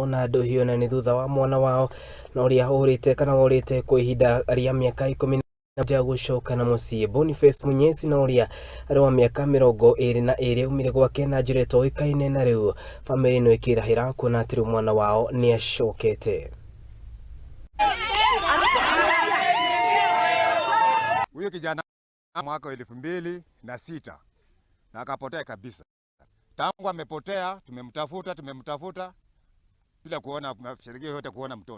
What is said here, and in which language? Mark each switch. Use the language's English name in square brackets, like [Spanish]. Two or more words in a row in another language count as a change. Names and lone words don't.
[Kikuyu] na duhiu na ni thutha wa mwana wao na uria urorite kana urorite kwa ihinda ria miaka 10 na gucoka na mucii. Bonface Munyesi na uria ari wa miaka mirongo iiri na iiri aumire gwake na njira itoikaine, na riu bamiri no ikirahira kuona ati mwana wao ni acokete. [Swahili] Huyo kijana mwaka 2006 na akapotea kabisa. Tangu amepotea tumemtafuta bila kuona shirika yote kuona mtoto.